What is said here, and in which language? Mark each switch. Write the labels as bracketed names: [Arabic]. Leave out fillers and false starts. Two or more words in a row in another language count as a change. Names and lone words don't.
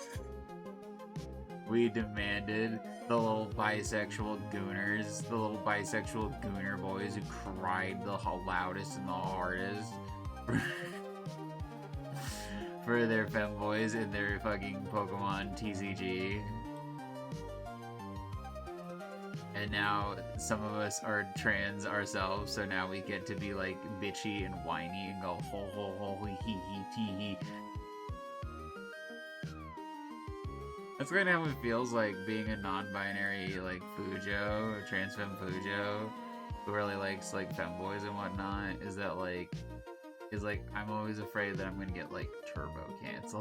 [English] We demanded the little bisexual gooners, the little bisexual gooner boys who cried the loudest and the hardest for their femboys in their fucking Pokemon TCG. And now some of us are trans ourselves, so now we get to be like bitchy and whiny and go ho ho ho hee hee tee hee. That's kind of how it feels like being a non-binary like Fujo, trans femme Fujo, who really likes like femboys and whatnot. Is that like, I'm always afraid that I'm gonna get like turbo canceled.